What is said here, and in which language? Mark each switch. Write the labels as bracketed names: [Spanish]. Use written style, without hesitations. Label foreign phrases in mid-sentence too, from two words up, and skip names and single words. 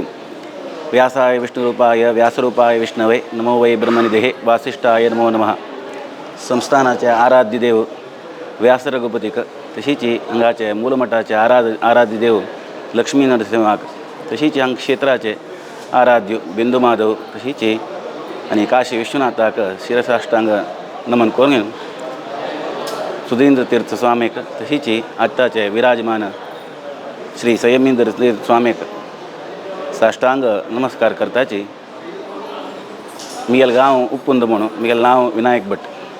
[Sanskrit] व्यासाय विष्णुरूपाय व्यासरूपाय विष्णवे नमो वै ब्रह्मनिधे वासिष्ठाय नमो नमः. [Konkani] संस्थानाचे आराध्य देव व्यास रघुपतिक, तशीची अंगाचे मूलमठाचे आराध्य देव लक्ष्मी नरसिंहाक, तशीची अंग क्षेत्राचे आराध्य बिंदुमाधव, तशीची आणि काशी विश्वनाथाक शिरसाष्टांग नमन करून सुधींद्र तीर्थ स्वामीक, तशीची आत्ताचे विराजमान श्री संयमींद्र तीर्थ स्वामीक साष्टांग नमस्कार करताची. मिगेल गांव उपकुंद म्हणून मिगेल नाव विनायक भट.